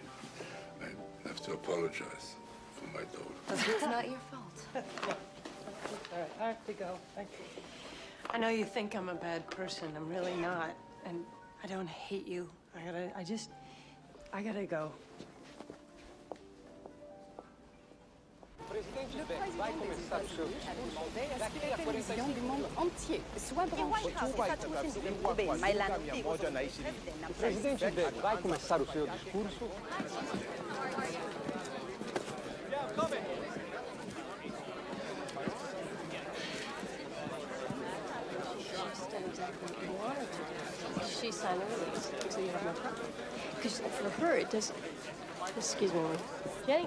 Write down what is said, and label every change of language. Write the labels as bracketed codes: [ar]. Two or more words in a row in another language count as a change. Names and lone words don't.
[en] I have to apologize for my daughter. It's not your fault. All right, I have to go. I know you think I'm a bad person. I'm really not. And I don't hate you. I gotta go. [fr] Le président des États-Unis a demandé à ce que la télévision du monde entier soit branchée. [pt] O presidente vai começar o seu discurso. [en] She signed a release, so you have no problem. Because for her, it doesn't... Excuse me, Jenny.